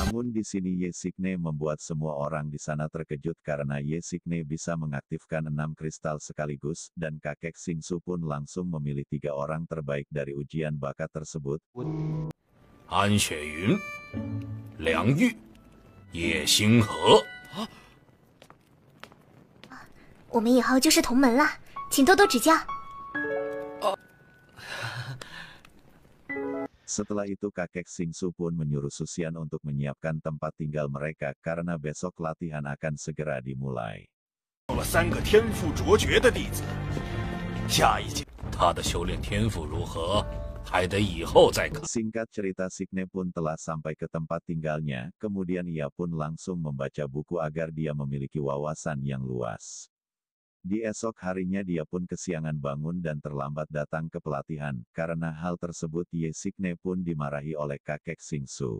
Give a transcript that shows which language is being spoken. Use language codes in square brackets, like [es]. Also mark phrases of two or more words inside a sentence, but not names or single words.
[id] Namun di sini Ye Xingne membuat semua orang di sana terkejut karena Ye Xingne bisa mengaktifkan 6 kristal sekaligus, dan kakek Xingsu pun langsung memilih 3 orang terbaik dari ujian bakat tersebut. [zh] 安雪云、梁玉、叶星河。我们以后就是同门了，请多多指教。 [id] Setelah itu kakek Xingsu pun menyuruh Susian untuk menyiapkan tempat tinggal mereka karena besok latihan akan segera dimulai. [zh] 有了3个天赋卓绝的弟子，下一届他的修炼天赋如何，还得以后再看。 [id] Singkat cerita Xingne pun telah sampai ke tempat tinggalnya, kemudian ia pun langsung membaca buku agar dia memiliki wawasan yang luas. Di esok harinya dia pun kesiangan bangun dan terlambat datang ke pelatihan, karena hal tersebut Ye Xingne pun dimarahi oleh kakek Xingsu.